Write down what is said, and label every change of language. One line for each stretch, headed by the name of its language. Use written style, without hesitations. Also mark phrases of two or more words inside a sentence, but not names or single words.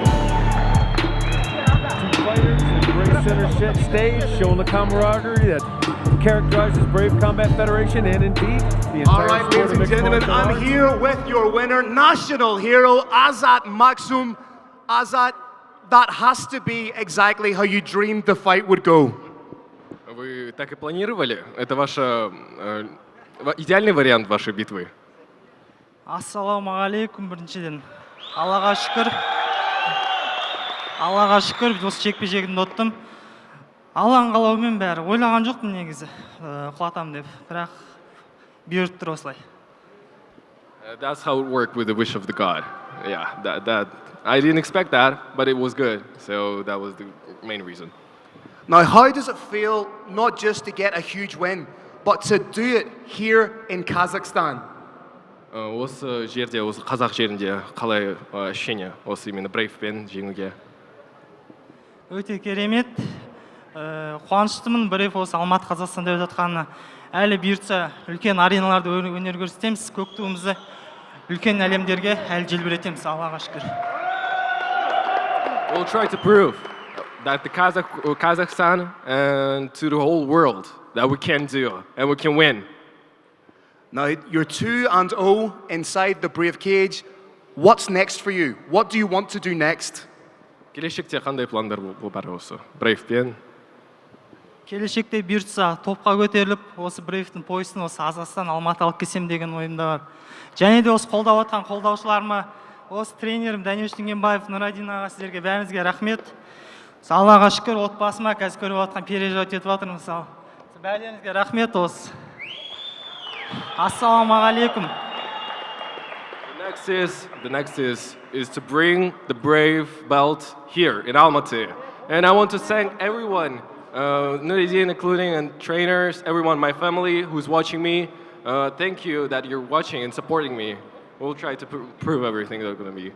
English: Two fighters in ring center stage, showing the camaraderie that characterizes Brave Combat Federation and indeed the entire All right, ladies and gentlemen, I'm here with your winner, national hero Azat Maksim. Azat, that has to be exactly how you dreamed the fight would go.
Russian: Вы так и планировали? Это ваш идеальный вариант вашей битвы?
Kazakh: Ассалаумағалейкум біріншіден. Аллаға шүкір, осы жекпе-жегімді ұттым. Алланың қалауымен бәрі. Ойлаған жоқпын негізі құлатам деп, бірақ бұйырып тұр осылай.
English: That's how it worked with the wish of the God. Yeah, that I didn't expect that, but it was good. So that was the main reason. Now, how does it feel not just to get a huge win, but to do it here in Kazakhstan?
Kazakh: Осы жерде, осы қазақ жерінде қалай ощущение осы именно брейвпен жеңуге? Өте керемет. Қуаныштымын, Брейв осы Алматы, Қазақстанда өтіп жатқанына. Әлі бұйыртса үлкен ареналарда өнер көрсетеміз, көк туымызды үлкен әлемдерге әлі желбіретеміз, Аллаға шүкір.
English: We'll try to prove that the Kazakhstan and to the whole world that we can do and we can win. Now, you're 2-0 inside the Brave cage. What's next for you? What do you want to do next?
Kazakh: Келешекте қандай пландар бар осы брейвпен? Келешекте бұйыртса топқа көтеріліп, осы Брейвтің поясын осы Қазақстан, Алматы алып келсем деген ойымда бар. Және де осы қолдап отқан қолдаушыларыма, осы тренерім Дамир Толенов, Нурадин аға, сіздерге бәріңізге рахмет. Аллаға шүкір, отбасыма қазір көріп отқан переживать етіп жатырмын. Бәріңізге рахмет осы. Assalamualaikum.
English: The next is to bring the brave belt here in Almaty. And I want to thank everyone, Nuridin including, and trainers, everyone, my family who's watching me. Thank you that you're watching and supporting me. We'll try to prove everything that's going to be.